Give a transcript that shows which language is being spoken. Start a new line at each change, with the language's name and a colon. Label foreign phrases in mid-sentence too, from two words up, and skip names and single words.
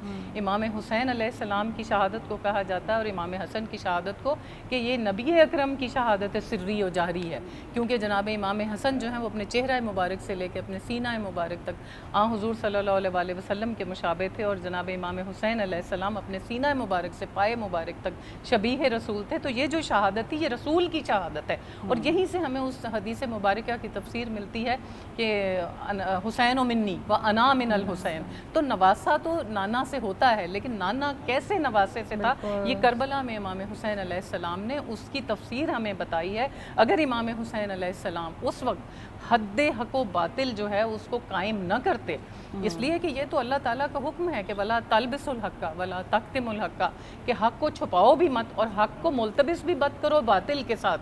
Urdu: امام حسین
Arabic: علیہ السلام
Urdu: کی شہادت کو کہا جاتا ہے اور امام حسن کی شہادت کو کہ یہ نبی اکرم کی شہادت سری و جہری ہے, کیونکہ جناب امام حسن جو ہیں وہ اپنے چہرہ مبارک سے لے کے اپنے سینہ مبارک تک حضور
Arabic: صلی اللہ علیہ وآلہ وسلم
Urdu: کے مشابہ تھے, اور جناب امام حسین
Arabic: علیہ السلام
Urdu: اپنے سینہ مبارک سے پائے مبارک تک شبیہ رسول تھے. تو یہ جو شہادت تھی یہ رسول کی شہادت ہے, اور یہیں سے ہمیں اس حدیث مبارکہ کی تفسیر ملتی ہے کہ
Arabic: حسین و منی و انا من الحسین.
Urdu: تو نواسہ تو نانا سے ہوتا ہے, لیکن نانا کیسے نواسے سے تھا, یہ کربلا میں امام حسین
Arabic: علیہ السلام
Urdu: نے اس کی تفسیر ہمیں بتائی ہے. اگر امام حسین
Arabic: علیہ السلام
Urdu: اس وقت حد حق و باطل جو ہے اس کو قائم نہ کرتے, اس لیے کہ یہ تو اللہ تعالیٰ کا حکم ہے کہ
Arabic: ولا تلبسوا الحق ولا تکتموا الحق,
Urdu: کہ حق کو چھپاؤ بھی مت اور حق کو ملتبس بھی مت کرو باطل کے ساتھ.